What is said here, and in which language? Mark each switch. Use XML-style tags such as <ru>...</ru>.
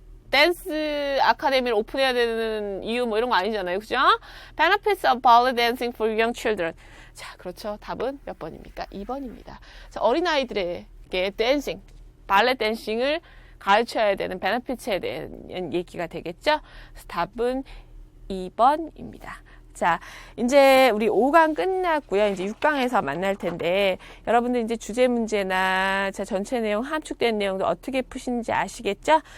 <ko>댄스 아카데미를 오픈해야 되는 이유 이런 거 아니잖아요. 그죠?</ko> <en>Benefits of ballet dancing for young children.</en> <ko>자, 그렇죠. 답은 몇 번입니까? 2번입니다. 자, 어린아이들에게 발레 댄싱을 가르쳐야 되는 베네피츠에 대한 얘기가 되겠죠? 그래서 답은 2번입니다. 자, 이제 우리 5강 끝났고요. 이제 6강에서 만날 텐데, 여러분들 이제 주제 문제나, 자, 전체 내용, 함축된 내용들 어떻게 푸시는지 아시겠죠?</ko>